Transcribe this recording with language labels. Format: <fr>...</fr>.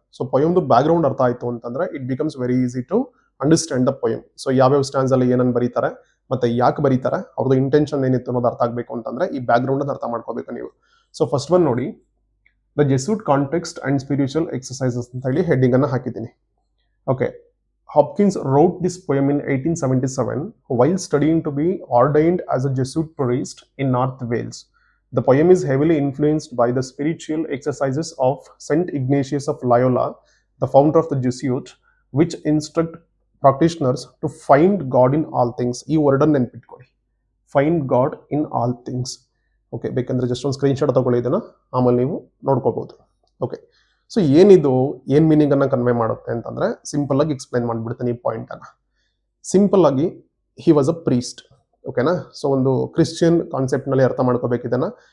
<kn>So ಪೊಯಮ್ದು background ಅರ್ಥ ಆಯಿತು ಅಂತಂದ್ರೆ</kn> <en>It becomes very easy to understand the poem.</en> <kn>So ಯಾವ್ಯಾವ ಸ್ಟ್ಯಾಂಡ್ಸ್ ಅಲ್ಲಿ ಏನನ್ನು ಬರೀತಾರೆ ಮತ್ತೆ ಯಾಕೆ ಬರೀತಾರೆ, ಅವ್ರದ್ದು ಇಂಟೆನ್ಷನ್ ಏನಿತ್ತು ಅನ್ನೋದು ಅರ್ಥ ಆಗಬೇಕು ಅಂತಂದ್ರೆ ಈ ಬ್ಯಾಕ್ಗ್ರೌಂಡ್ ಅರ್ಥ ಮಾಡ್ಕೋಬೇಕು ನೀವು. ಸೊ ಫಸ್ಟ್ ಒನ್ ನೋಡಿ,</kn> <en>the Jesuit context and spiritual exercises</en> <kn>ಅಂತ ಹೇಳಿ ಹೆಡ್ಡಿಂಗ್ ಅನ್ನು ಹಾಕಿದ್ದೀನಿ.</kn> <en>Okay, Hopkins wrote this poem in 1877 while studying to be ordained as a Jesuit priest in North Wales. The poem is heavily influenced by the spiritual exercises of Saint Ignatius of Loyola, the founder of the Jesuit, which instruct practitioners to find God in all things.</en> <kn>ಈ word ಅನ್ನು ನೆನ್ಪಿಟ್ಕೊಳ್ಳಿ,</kn> <en>Find God in all things.</en> <kn>Okay, ಬೇಕಂದ್ರೆ just ಒಂದು screenshot ತಗೊಳ್ಳಿ, ಇದನ್ನು ಆಮೇಲೆ ನೀವು ನೋಡ್ಕೋಬಹುದು. Okay, so ಏನಿದು, ಏನು ಮೀನಿಂಗ್ ಅನ್ನ ಕನ್ವೆ ಮಾಡುತ್ತೆ ಅಂತಂದ್ರೆ ಸಿಂಪಲ್ ಆಗಿ ಎಕ್ಸ್ಪ್ಲೈನ್ ಮಾಡ್ಬಿಡ್ತೀನಿ ಈ ಪಾಯಿಂಟ್ ಅನ್ನ. ಸಿಂಪಲ್ ಆಗಿ</kn> <en>He was a priest.</en> <kn>ಓಕೆನಾ. ಸೊ ಒಂದು ಕ್ರಿಶ್ಚಿಯನ್ ಕಾನ್ಸೆಪ್ಟ್ ನಲ್ಲಿ ಅರ್ಥ ಮಾಡ್ಕೋಬೇಕು ಇದನ್ನ.</kn>